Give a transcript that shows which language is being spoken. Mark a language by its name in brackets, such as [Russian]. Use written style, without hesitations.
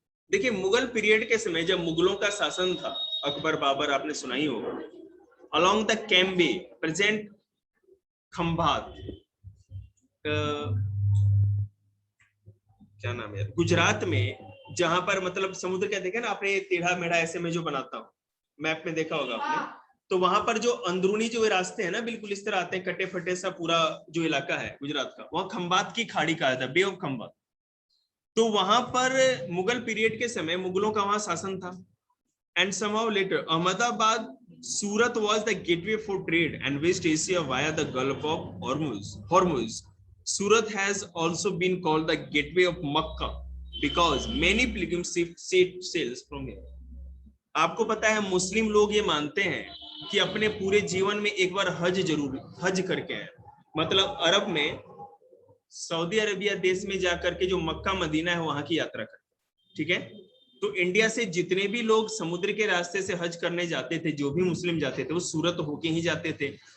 [Hindi] देखिए मुगल पीरियड के समय जब मुगलों का शासन था, अकबर बाबर आपने सुना ही होगा, [English] along the Cambay present [Hindi] Khambhat, क्या नाम है गुजरात में, जहां पर मतलब समुद्र क्या देखे ना आपने, टेढ़ा मेढ़ा ऐसे में जो बनाता हूँ, मैप में देखा होगा आपने। तो वहां पर जो अंदरूनी जो रास्ते हैं ना, बिल्कुल इस तरह आते हैं, कटे फटे सा पूरा जो इलाका है गुजरात का, वहां खंबात की खाड़ी कहा था, बे ऑफ खंबात। तो वहां पर मुगल पीरियड के समय मुगलों का वहां शासन था। [English] And somehow later Ahmedabad Surat was the gateway for trade and West Asia via the Gulf of Hormuz. Surat has also been called the gateway of Makkah because many pilgrim sails from here. [Hindi] आपको पता है मुस्लिम लोग ये मानते हैं कि अपने पूरे जीवन में एक बार हज जरूर हज करके आए। मतलब अरब में, सऊदी अरेबिया देश में जाकर के जो मक्का मदीना है वहां की यात्रा करते, ठीक है। तो इंडिया से जितने भी लोग समुद्र के रास्ते से हज करने जाते थे, जो भी मुस्लिम जाते थे, वो सूरत होके ही जाते थे।